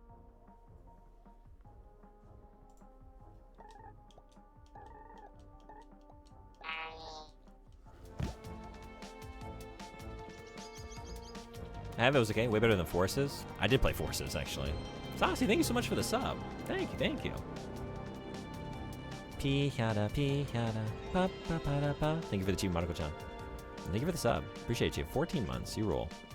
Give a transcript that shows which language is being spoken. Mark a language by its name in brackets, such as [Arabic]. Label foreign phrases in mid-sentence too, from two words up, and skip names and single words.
[English] It was okay. Way better than Forces. I did play Forces, actually. Saucy, thank you so much for the sub. Thank you, thank you. Pihada, pihada, pa pa pa da pa. Thank you for the team, Mariko-chan. Thank you for the sub. Appreciate you. 14 months. You roll.